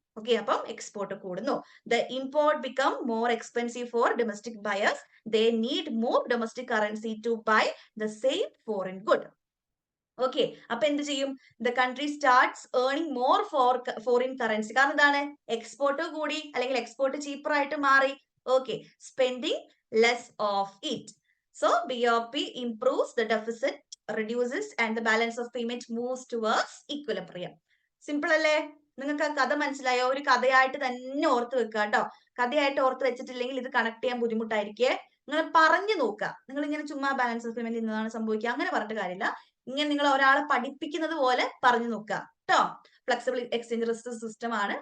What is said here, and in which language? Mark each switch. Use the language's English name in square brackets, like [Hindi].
[Malayalam] Okay, അപ്പം export കൂടുന്നു. [English] The import become more expensive for domestic buyers. They need more domestic currency to buy the same foreign good. [Malayalam] Okay, അപ്പൊ എന്ത് ചെയ്യും? [English] The country starts earning more foreign currency. [Malayalam] കാരണം എന്താണ്? Export കൂടി, അല്ലെങ്കിൽ export cheaper ആയിട്ട് മാറി. [English] Okay, spending less of it. So BOP improves, the deficit reduces and the balance of payment moves towards equilibrium. [Malayalam] Simple അല്ലേ? നിങ്ങൾക്ക് ആ കഥ മനസ്സിലായോ? ഒരു കഥയായിട്ട് തന്നെ ഓർത്ത് വെക്കുക കേട്ടോ. കഥയായിട്ട് ഓർത്ത് വെച്ചിട്ടില്ലെങ്കിൽ ഇത് കണക്ട് ചെയ്യാൻ ബുദ്ധിമുട്ടായിരിക്കേ. നിങ്ങൾ പറഞ്ഞു നോക്കുക. നിങ്ങൾ ഇങ്ങനെ ചുമ്മാ ബാലൻസ് ഓഫ് പേയ്മെന്റ് ഇന്നതാണ് സംഭവിക്കുക അങ്ങനെ പറഞ്ഞിട്ട് കാര്യമില്ല. ഇങ്ങനെ നിങ്ങൾ ഒരാളെ പഠിപ്പിക്കുന്നത് പോലെ പറഞ്ഞു നോക്കുക കേട്ടോ. ഫ്ലെക്സിബിൾ എക്സ്ചേഞ്ച് റേറ്റ് സിസ്റ്റം ആണ്.